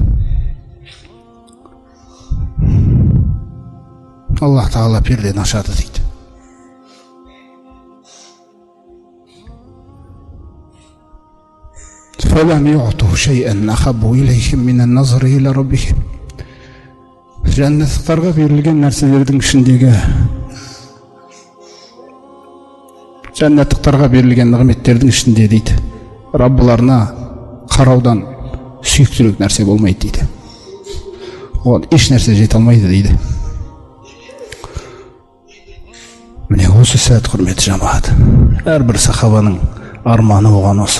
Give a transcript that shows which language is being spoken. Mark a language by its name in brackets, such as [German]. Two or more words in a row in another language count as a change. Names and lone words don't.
[Kazakh] Аллах Тағала пердені ашады дейді. [Arabic] فَلَمْ يُعْطُوا شَيْئًا أَحَبُّ إِلَيْهِمْ مِنَ النَّظْرِ إِلَى رَبِّهِمْ. [Kazakh] Жәннаттықтарға берілген нәрселердің ішіндегі, жәннаттықтарға берілген нығметтердің ішінде дейді, Раббыларына қараудан сүйіктірек нәрсе болмайды дейді. Оған еш нәрсе жете алмайды дейді. Міне осы сәт, құрметті жамағат, әрбір сахабаның арманы оған осы.